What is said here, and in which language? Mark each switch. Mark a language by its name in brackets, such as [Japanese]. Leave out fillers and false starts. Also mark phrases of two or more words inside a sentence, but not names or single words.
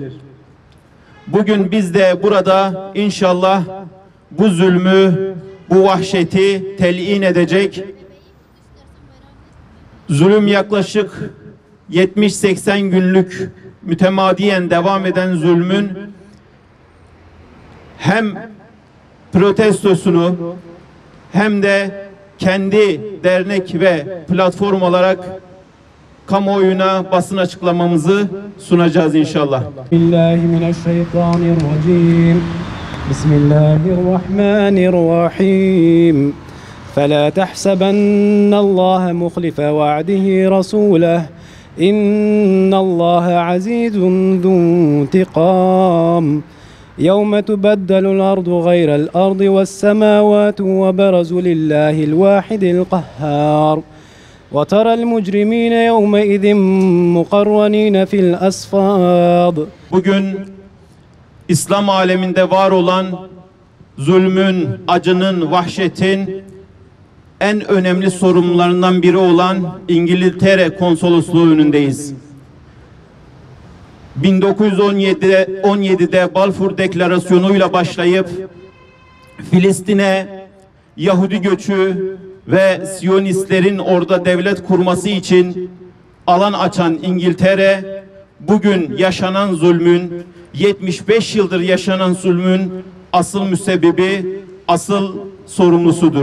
[Turkish] Bugün biz de burada inşallah bu zulmü, bu vahşeti telin edecek, zulüm yaklaşık 70-80 günlük mütemadiyen devam eden zulmün hem protestosunu hem de kendi dernek ve platform olarak kamuoyuna basın açıklamamızı sunacağız inşallah. [Arabic] بسم الله الرحمن الرحيم. بسم الله الرحمن الرحيم. فَلَا تَحْسَبَنَّ اللّٰهَ مُخْلِفَ وَعْدِهِ رَسُولَهُ إِنَّ اللّٰهَ عَزِيزٌ ذُو انْتِقَامٍ يَوْمَ تُبَدَّلُ الْأَرْضُ غَيْرَ الْأَرْضِ وَالسَّمَاوَاتُ وَبَرَزُوا لِلّٰهِ الْوَاحِدِ الْقَهَّارِ وَتَرَى الْمُجْرِمِينَ يَوْمَئِذٍ مُقَرَّنِينَ فِي الْأَصْفَادِ. [Turkish] Bugün İslam aleminde var olan zulmün, acının, vahşetin en önemli sorumlularından biri olan İngiltere Konsolosluğu önündeyiz. 1917'de Balfour Deklarasyonu'yla başlayıp Filistin'e Yahudi göçü ve Siyonistlerin orada devlet kurması için alan açan İngiltere, bugün yaşanan zulmün, 75 yıldır yaşanan zulmün asıl müsebbibi, asıl sorumlusudur.